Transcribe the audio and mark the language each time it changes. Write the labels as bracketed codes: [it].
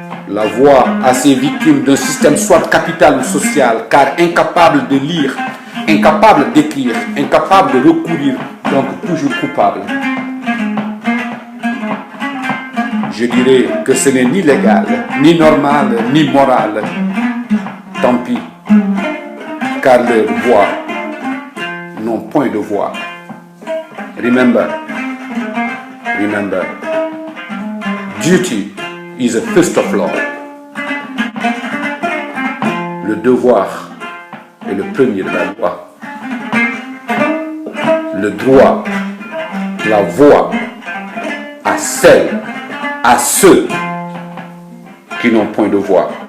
[fr] La voix à ces victimes d'un système soit capital ou social, car incapable de lire, incapable d'écrire, incapable de recourir, donc toujours coupable. Je dirais que ce n'est ni légal, ni normal, ni moral. Tant pis, car leurs voix n'ont point de voix. [en] Remember, remember, duty is a first of law. [fr] Le devoir est le premier de la loi. Le droit, la voix à celles, à ceux qui n'ont point de voix.